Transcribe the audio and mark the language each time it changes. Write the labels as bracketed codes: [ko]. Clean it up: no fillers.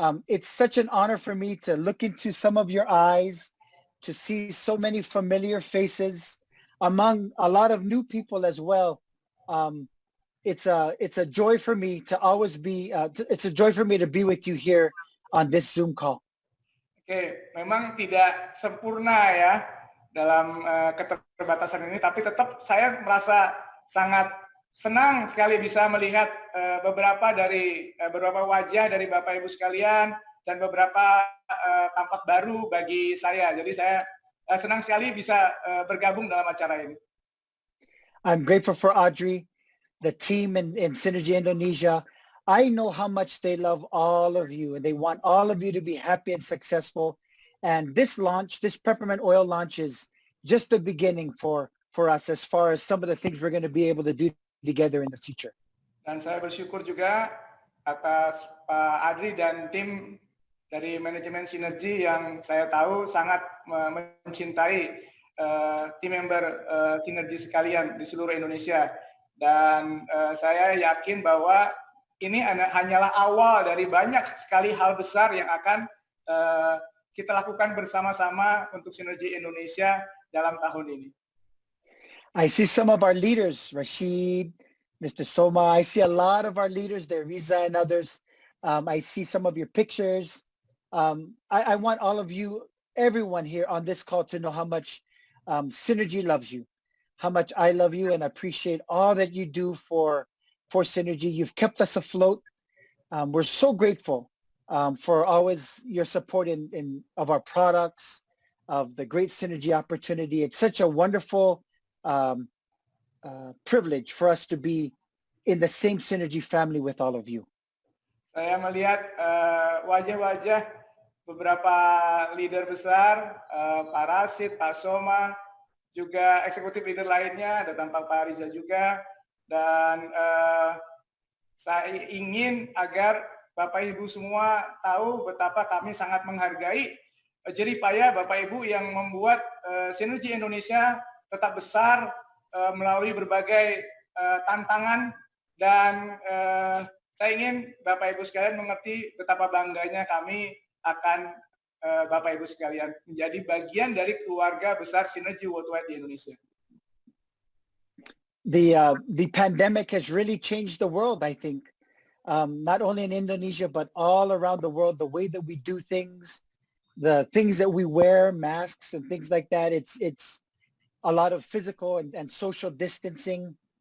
[en] It's such an honor for me to look into some of your eyes, to see so many familiar faces among a lot of new people as well. It's a joy for me to always be. It's a joy for me to be with you here on this Zoom call. [id] Oke, memang tidak sempurna ya dalam keterbatasan ini, tapi tetap saya merasa sangat senang sekali bisa melihat beberapa wajah dari Bapak Ibu sekalian dan beberapa tampak baru bagi saya. Jadi saya senang sekali bisa bergabung dalam acara ini. [en] I'm grateful for Audrey, the team in Synergy Indonesia. I know how much they love all of you and they want all of you to be happy and successful. And this launch, this peppermint oil launch is just the beginning for us as far as some of the things we're going to be able to do together in the future. [id] Dan saya bersyukur juga atas Pak Adri dan tim dari manajemen Synergy yang saya tahu sangat mencintai tim member Synergy sekalian di seluruh Indonesia. Dan saya yakin bahwa ini hanyalah awal dari banyak sekali hal besar yang akan kita lakukan bersama-sama untuk Synergy Indonesia dalam tahun ini. [en] I see some of our leaders, Rashid, Mr. Soma. I see a lot of our leaders there, Riza and others. I see some of your pictures. I want all of you, everyone here on this call to know how much Synergy loves you, how much I love you and appreciate all that you do for Synergy. You've kept us afloat. We're so grateful for always your support of our products, of the great Synergy opportunity. It's such a wonderful privilege for us to be in the same Synergy family with all of you. [id] Saya melihat wajah-wajah beberapa leader besar, Pak Rashid, Pak Soma, juga eksekutif leader lainnya, ada tampak Pak Riza juga. Dan saya ingin agar Bapak Ibu semua tahu betapa kami sangat menghargai jeripaya Bapak Ibu yang membuat Synergy Indonesia tetap besar melalui berbagai tantangan, dan saya ingin Bapak Ibu sekalian mengerti betapa bangganya kami akan Bapak Ibu sekalian menjadi bagian dari keluarga besar Synergy Worldwide di Indonesia. [en] The pandemic has really changed the world, I think, not only in Indonesia, but all around the world, the way that we do things, the things that we wear, masks and things like that. It's a lot of physical and social distancing.